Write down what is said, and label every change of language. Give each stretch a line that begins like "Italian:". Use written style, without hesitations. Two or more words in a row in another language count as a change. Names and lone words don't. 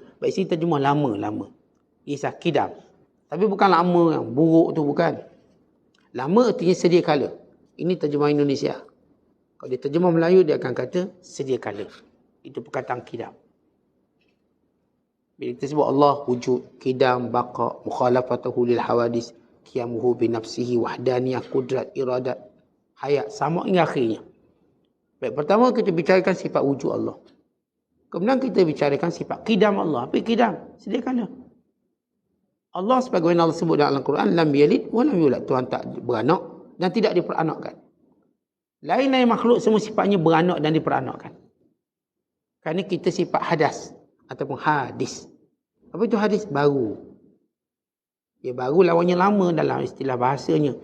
Malay: Baik, sini terjemah lama. Isah qidam. Tapi bukan lama yang buruk tu, bukan. Lama artinya sedia kala. Ini terjemah Indonesia. Kalau dia terjemah Melayu, dia akan kata sedia kala. Itu perkataan qidam. Bila kita sebut Allah wujud, qidam, baqa,
Arabic: مخالفته للحوادث, قيامه بنفسه,
Malay: wahdaniyah, kudrat, iradat, hayat, sama hingga akhirnya. Baik, pertama kita bicarakan sifat wujud Allah. Kemudian kita bicarakan sifat qidam Allah. Apa qidam? Sedia kala. Allah sebagaimana Allah sebut dalam Al-Quran,
Arabic: لم يلد ولم يولد.
Malay: Tuhan tak beranak dan tidak diperanakkan. Lain-lain makhluk semua sifatnya beranak dan diperanakkan. Kerana kita sifat hadas ataupun hadis. Apa itu hadis? Baru. Ya, baru lawannya lama dalam istilah bahasanya.